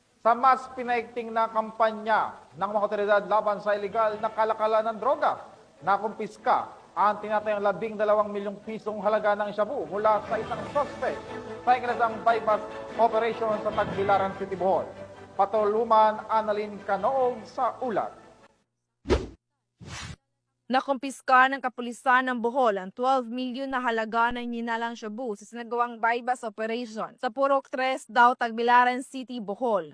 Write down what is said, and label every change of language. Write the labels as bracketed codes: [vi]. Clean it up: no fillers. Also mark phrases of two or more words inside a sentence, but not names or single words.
[tl] Sa mas pinaigting na kampanya ng mga otoridad laban sa iligal na kalakalan ng droga, nakumpiska ang tinatayang 12 milyong pisong halaga ng shabu mula sa isang suspect sa ikinasang [en] bypass operation [tl] sa Tagbilaran City, Bohol. Patuluman Annalyn Canoog sa ulat. Nakumpiska ng kapulisan ng Bohol ang 12 milyon na halaga ng hinalang shabu sa sinagawang [en] bypass operation [tl] sa Purok 3 daw Tagbilaran City, Bohol.